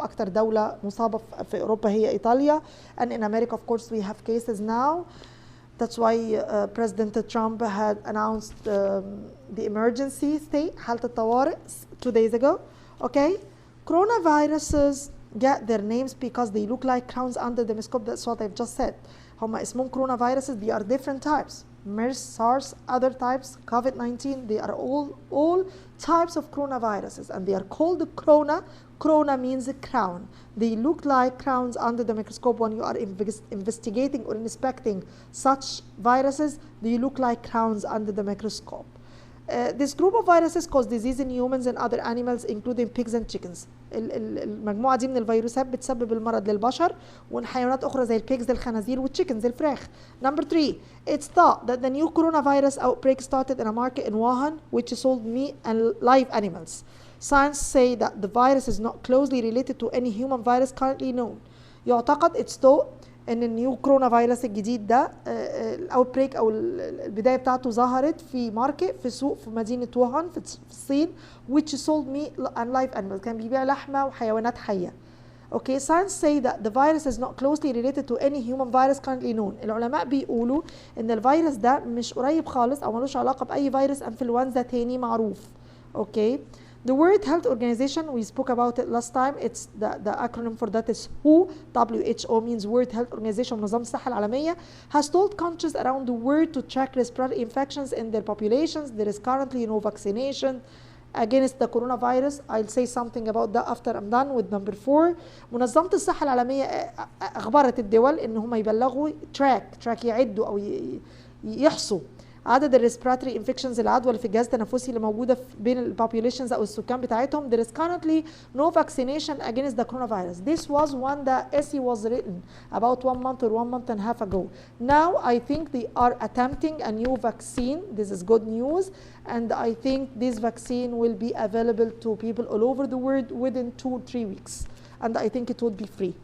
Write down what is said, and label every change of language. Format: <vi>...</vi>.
<ar>أكتر دولة مصابة في أوروبا هي إيطاليا.</ar> <en>And in America of course we have cases now. That's why President Trump had announced the emergency state,</en> <ar>حالة الطوارئ</ar> <en>2 days ago. Okay, coronaviruses get their names because they look like crowns under the microscope. That's what I've just said.</en> <ar>هم اسمهم coronaviruses.</ar> <en>They are different types. MERS, SARS, other types, COVID-19. They are all types of coronaviruses, and they are called corona. Corona means a crown. They look like crowns under the microscope. When you are investigating or inspecting such viruses, they look like crowns under the microscope. This group of viruses cause disease in humans and other animals including pigs and chickens.</en> <ar>المجموعة دي من الفيروسات بتسبب المرض للبشر وحيوانات أخرى زي البيجز الخنازير والتشيكنز الفراخ.</ar> <en>Number 3, it's thought that the new coronavirus outbreak started in a market in Wuhan which sold meat and live animals. Science say that the virus is not closely related to any human virus currently known.</en> <ar>يعتقد</ar> <en>it's thought</en> <ar>ان النيو كورونا فيروس الجديد ده الاوت بريك او البدايه بتاعته ظهرت في ماركت في سوق في مدينه ووهان في الصين</ar> <en>which sold meat and live animals.</en> <ar>كان بيبيع لحمه وحيوانات حيه.</ar> <en>Okay, science say that the virus is not closely related to any human virus currently known.</en> <ar>العلماء بيقولوا ان الفيروس ده مش قريب خالص او ملوش علاقه باي فيروس انفلونزا تاني معروف. Okay.</ar> <en>The World Health Organization, we spoke about it last time. It's the acronym for that is WHO. WHO means World Health Organization,</en> <ar>منظمة الصحة العالمية,</ar> <en>has told countries around the world to track respiratory infections in their populations. There is currently no vaccination against the coronavirus. I'll say something about that after I'm done with number 4.</en> <ar>منظمة الصحة العالمية أخبرت الدول إن هم يبلغوا track يعدوا أو يحصوا عدد الريسبيراتوري انفكشنز العدوى اللي في الجهاز التنفسي اللي موجوده بين البوبوليشنز او السكان بتاعتهم.</ar> <en>There is currently no vaccination against the coronavirus. This was one that essay was written about 1 month or 1 month and a half ago. Now I think they are attempting a new vaccine. This is good news, and I think this vaccine will be available to people all over the world within 2-3 weeks, and I think it would be free.</en>